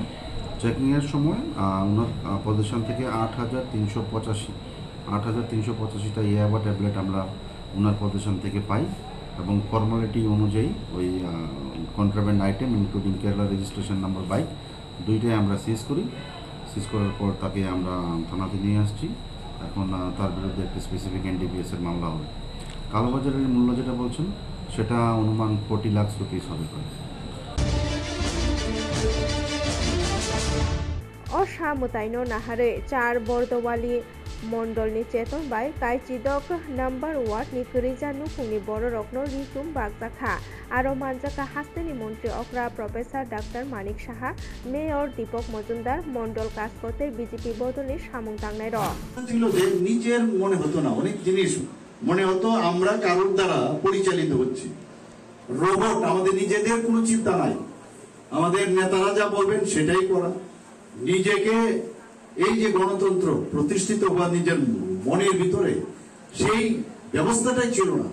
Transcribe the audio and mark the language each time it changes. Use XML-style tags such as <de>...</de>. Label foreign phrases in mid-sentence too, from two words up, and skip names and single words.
<bn>চেকিংয়ের সময় ওনার পজিশন থেকে 8,385টা ইয়াবা ট্যাবলেট আমরা ওনার পজিশন থেকে পাই এবং ফর্মালিটি অনুযায়ী ওই</bn> <en>contraband item including Kerala registration number bike</en> <bn>দুইটাই আমরা সিজ করি। সিজ করার পর তাকে আমরা থানাতে নিয়ে আসছি। এখন তার বিরুদ্ধে একটি স্পেসিফিক এনডিপিএসের মামলা হবে। কালোবাজারের মূল্য যেটা বলছেন সেটা অনুমান 40 লাখ রুপিস হবে।</bn> <brx>असामुताइनो नाहारे 4 बर्दवाली मंडलनि चेतन बाय काइचिदक नम्बर वार्ड नि गरिजा नुफुंनि बर रत्न रिजुम बागजाखा आरो मानजाका हास्तेनि मन्त्री अक्रा</brx> <en>professor doctor</en> <brx>मानिक साहा मेयर दीपक मजुमदार मंडल काज करते বিজেপি বদলে সামং টাংনাই</brx> <bn>ছিল যে নিজের মনে হতো না, অনেক জিনিস মনে হতো আমরা কারোর দ্বারা পরিচালিত হচ্ছি, রোবট, আমাদের নিজেদের কোনো চিন্তা নাই, আমাদের নেতারা যা বলবেন সেটাই করা, নিজেকে এই যে গণতন্ত্র প্রতিষ্ঠিত হওয়া নিজের মনের ভিতরে সেই ব্যবস্থাটাই ছিল না।</bn>